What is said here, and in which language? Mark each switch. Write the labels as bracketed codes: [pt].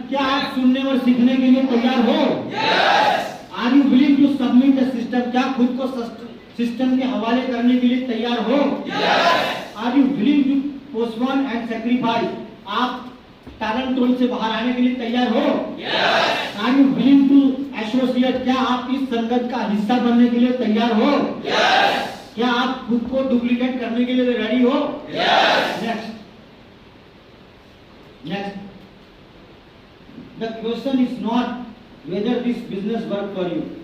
[hi] क्या आप सुनने और सीखने के लिए तैयार हो? [en] Are you willing to submit the system? [hi] क्या खुद को सिस्टम के हवाले करने के लिए तैयार हो? [en] Are you willing to postpone and sacrifice? [hi] आप टारंटोल से बाहर आने के लिए तैयार हो? [en] Are you willing to associate? [hi] क्या आप इस संगत का हिस्सा बनने के लिए तैयार हो? क्या आप खुद को डुप्लीकेट करने के लिए रेडी हो? [en] Next the question is not whether this business work for you.